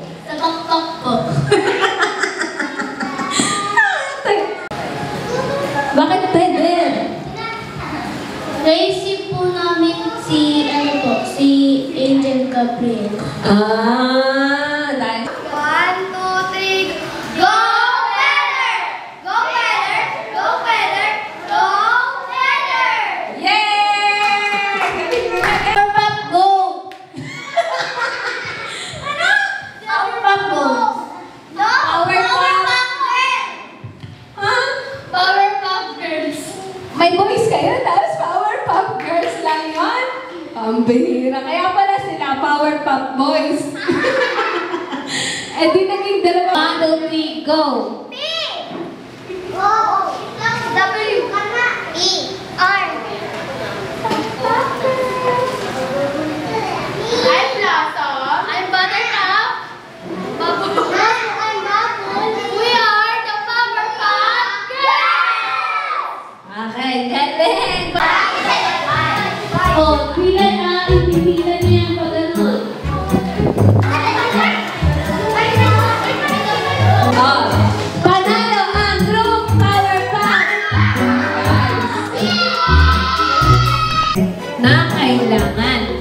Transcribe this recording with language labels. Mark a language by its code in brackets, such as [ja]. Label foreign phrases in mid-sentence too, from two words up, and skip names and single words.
[tl] Sa pakpak ko. Bakit feathered? Naisip po namin si Angel Gabriel. Dahil 1, 2, 3, [en] go feather! Go feather! Go feather! Go feather! yay! [tl] Powerpuff Go! Ano? [en] Powerpuff Go! No! Powerpuff Girls! [tl] Ha? [en] Powerpuff Girls! [tl] May boys kayo, tapos Powerpuff Girls lang yun? Ang bihira. Kaya pala sila Powerpuff Boys. Eh di naging dalawa. 1, 2, 3, [en] go! P! O! W! E! R! I'm Blossom. I'm Buttercup. Bubble. I'm Bubble. We are the Powerpuff Girls! [tl] Okay, galing! Oh, pilan na. Ipipilan niya yan pag ganun. Oh, panalo ang group Powerpuff! Na kailangan.